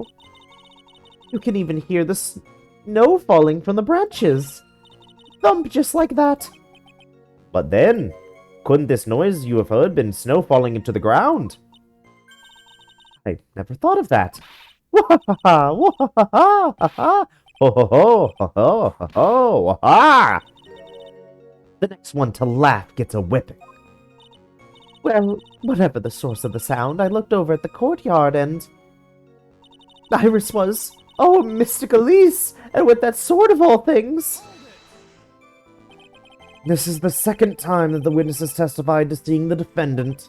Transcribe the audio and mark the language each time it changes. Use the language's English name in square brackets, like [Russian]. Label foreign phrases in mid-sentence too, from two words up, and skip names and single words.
[English] You can even hear the snow falling from the branches. Thump, just like that. But then, couldn't this noise you have heard been snow falling into the ground? I never thought of that. Wah-ha-ha! Wah-ha-ha! Ho-ho-ho! Ho-ho-ho! Wah-ha! The next one to laugh gets a whipping. Well, whatever the source of the sound, I looked over at the courtyard and... Iris was... Oh, Mystic Elise! And with that sword of all things! This is the second time that the witness has testified to seeing the defendant.